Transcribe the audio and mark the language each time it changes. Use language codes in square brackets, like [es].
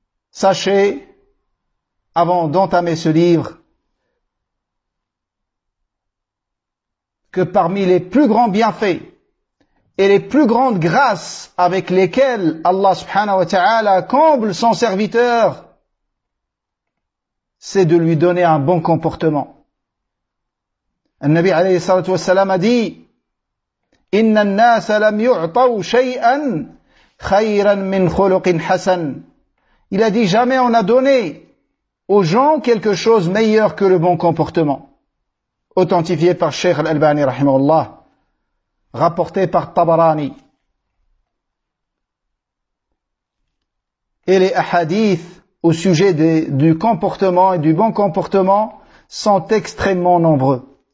[fr] Sachez, avant d'entamer ce livre, que parmi les plus grands bienfaits et les plus grandes grâces avec lesquelles Allah subhanahu wa ta'ala comble son serviteur, c'est de lui donner un bon comportement. [ar] Al-Nabi alayhi salatu wa salam [fr] a dit, [ar] إن الناس لم يعطوا شيئا خيرا من خلق حسن. [fr] Il a dit, jamais on a donné aux gens quelque chose meilleur que le bon comportement. Authentifié par Cheikh Al-Albani rahimahullah, rapporté par Tabarani. Et les hadiths au sujet du comportement et du bon comportement sont extrêmement nombreux.